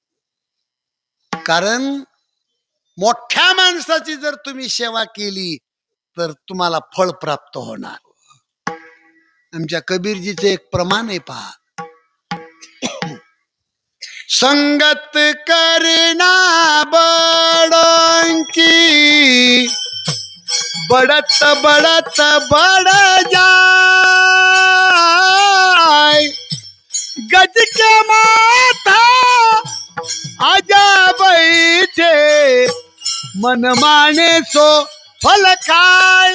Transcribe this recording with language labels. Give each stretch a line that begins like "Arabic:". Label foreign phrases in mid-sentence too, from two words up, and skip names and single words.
Marathi: कारण मोठ्या माणसाची जर तुम्ही सेवा केली तर तुम्हाला फळ प्राप्त होणार. आमच्या कबीरजीचे एक प्रमाण आहे पहा.
Hindi: संगत करना बड़ों की, बढ़त बढ़त बढ़ जाए. गज के माथा आजा बैठे, मन माने सो फल खाए.